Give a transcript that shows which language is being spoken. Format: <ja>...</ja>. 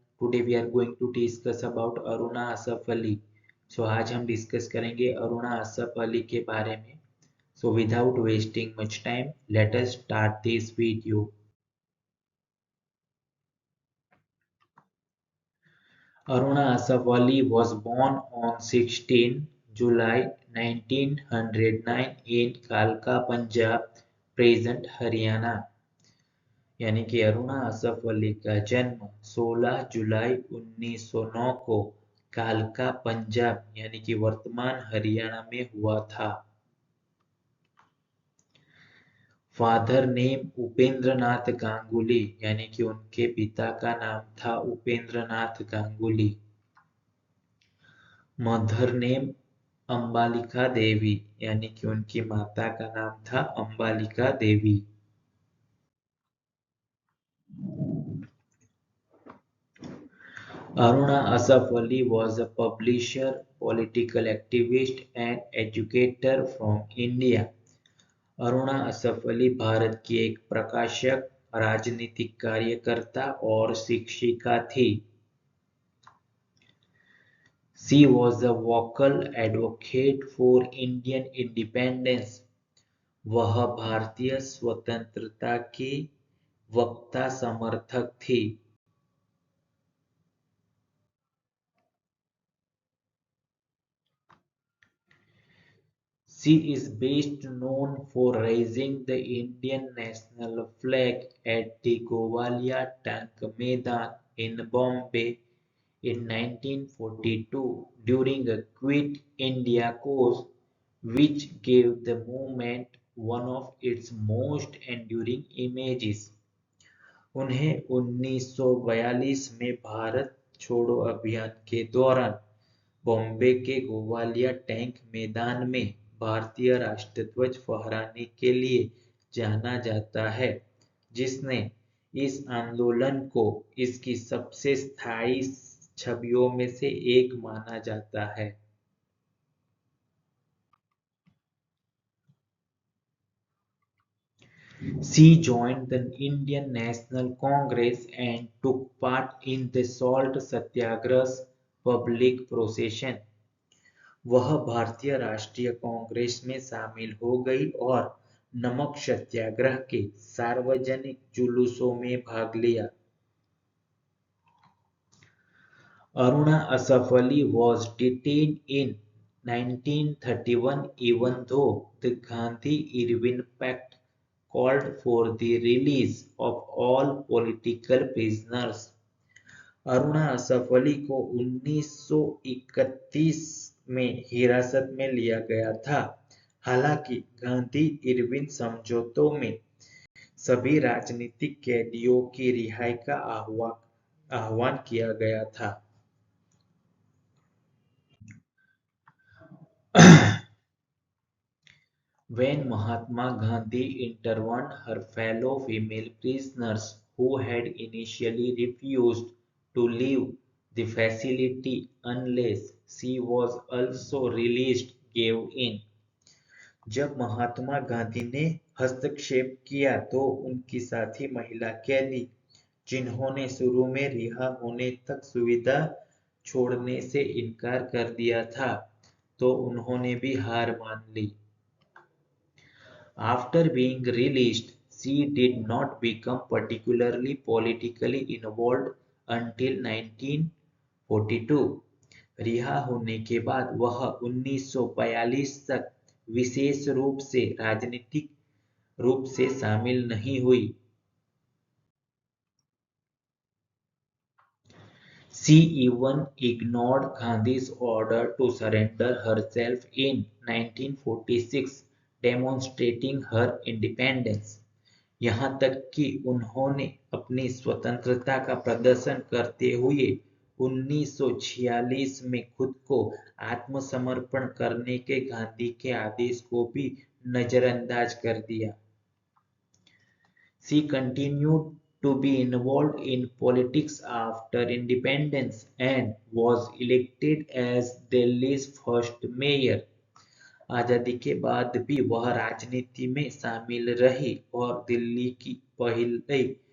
<en>Today we are going to discuss about Aruna Asaf Ali.</en> <hi>आज हम discuss करेंगे अरुणा असफ अली के बारे में.</hi> <en>Without wasting much time, let us start this video. Aruna Asaf Ali was born on 16 July 1909 in Kalka, Punjab, present Haryana.</en> <hi>यानी कि अरुणा असफ अली का जन्म 16 जुलाई 1909 को कालका पंजाब यानी कि वर्तमान हरियाणा में हुआ था।</hi> <en>father name</en> <hi>उपेंद्रनाथ गांगुली यानी कि उनके पिता का नाम था उपेंद्रनाथ गांगुली।</hi> <en>mother name</en> <hi>अंबालिका देवी यानी कि उनकी माता का नाम था अंबालिका देवी।</hi> <en>Aruna Asaf Ali was a publisher, political activist and educator from India.</en> <hi>Aruna Asaf Ali Bharat की एक प्रकाशक, राजनीतिक कार्यकर्ता और शिक्षिका थी।</hi> <en>She was a vocal advocate for Indian independence.</en> <hi>वह भारतीय स्वतंत्रता की वक्ता समर्थक थी।</hi> <en>She is best known for raising the Indian national flag at the Gowalia Tank Maidan in Bombay in 1942 during a Quit India cause, which gave the movement one of its most enduring images.</en> <hi>उन्हें 1942 में भारत छोड़ो अभियान के दौरान बॉम्बे के Gowalia tank मैदान में भारतीय राष्ट्रध्वज फहराने के लिए जाना जाता है, जिसने इस आंदोलन को इसकी सबसे स्थायी छवियों में से एक माना जाता है।</hi> <en>She joined the Indian National Congress and took part in the Salt Satyagrah's public procession.</en> <hi>वह भारतीय राष्ट्रीय कांग्रेस में शामिल हो गई और नमक सत्याग्रह के सार्वजनिक जुलूसों में भाग लिया।</hi> <en>Aruna Asaf Ali was detained in 1931 even though the Gandhi-Irwin Pact called for the release of all political prisoners.</en> <hi>Aruna Asaf Ali को 1931 में हिरासत में लिया गया था। हालांकि गांधी-इरविन समझौतों में सभी राजनीतिक कैदियों की रिहाई का आह्वान किया गया था।</hi> <en>When Mahatma Gandhi interviewed her fellow female prisoners who had initially refused to leave the facility unless she was also released gave in.</en> <hi>जब महात्मा गांधी ने हस्तक्षेप किया तो उनकी साथी महिला कैदी, जिन्होंने शुरू में रिहा होने तक सुविधा छोड़ने से इनकार कर दिया था, तो उन्होंने भी हार मान ली।</hi> <en>After being released, she did not become particularly politically involved until 1942.</en> <hi>रिहा होने के बाद वह 1942 तक विशेष रूप से राजनीतिक रूप से शामिल नहीं हुई।</hi> <en>She even ignored Gandhi's order to surrender herself in 1946, demonstrating her independence.</en> <hi>यहाँ तक कि उन्होंने अपनी स्वतंत्रता का प्रदर्शन करते हुए 1946 में खुद को आत्मसमर्पण करने के गांधी के आदेश को भी नजरअंदाज कर दिया।</hi> <en>She continued to be involved in politics after independence and was elected as Delhi's first mayor.</en> <hi>आजादी के बाद भी वह राजनीति में शामिल रही और दिल्ली की पहली</hi>